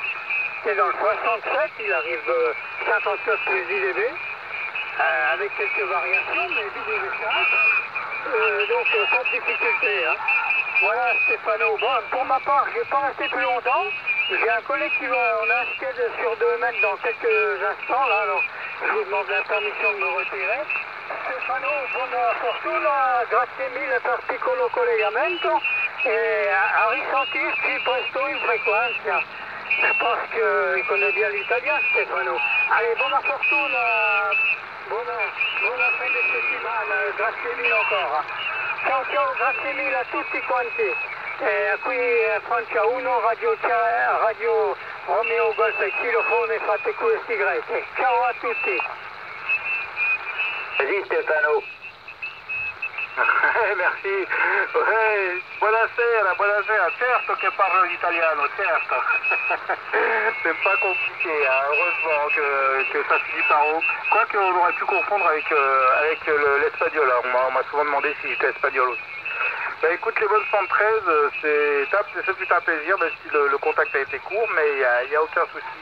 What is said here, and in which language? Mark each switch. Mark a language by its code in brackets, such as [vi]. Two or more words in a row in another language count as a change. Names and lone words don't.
[fr] C'est dans le 67, il arrive 59 plus IDB, avec quelques variations, mais IDB5, donc sans difficulté. Hein. Voilà Stéphano. Bon, pour ma part, je ne vais pas rester plus longtemps. J'ai un collègue qui va en inscrire sur 2 mètres dans quelques instants, là, alors je vous demande la permission de me retirer. [it] Stefano, buona fortuna, grazie mille per piccolo collegamento e a risentirci presto in frequenza. [fr] Je pense qu'il connaît bien l'italien, Stefano. Allez, [it] buona fortuna, Buona fine settimana, grazie mille ancora. Ciao ciao, grazie mille a tutti quanti. Qui Francia 1, Radio Romeo Golf Xylophone, fate questi greci. Ciao a tutti. [fr] Vas-y Stefano. Merci. [it] Buonasera. Certo che parlo l'italiano, certo. [fr] C'est pas compliqué, hein. Heureusement que ça finit par O. Quoique on aurait pu confondre avec l'espagnol. On m'a souvent demandé si j'étais espagnol aussi. Bah écoute, les bonnes 113, c'est tout un plaisir, même si le contact a été court, mais il n'y a aucun souci.